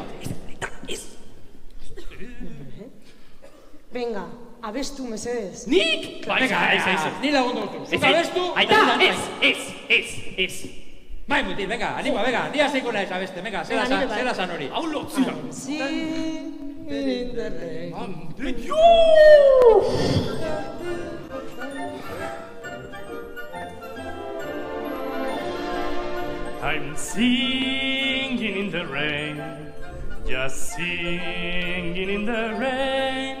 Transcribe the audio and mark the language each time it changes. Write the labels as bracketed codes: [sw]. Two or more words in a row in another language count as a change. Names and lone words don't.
[eu] Ez. Venga, abestu mesedez. Nik? Venga, ez. Ni lagundu dutu. Zuk abestu, Aita, ez. Bai, mutil, [es] venga, anima, venga, [eu] dia zeiko naiz abeste, venga, zela zan hori. Hau lotzira. [en] Singing in the rain. Ande, I'm singing in the rain, just singing in the rain.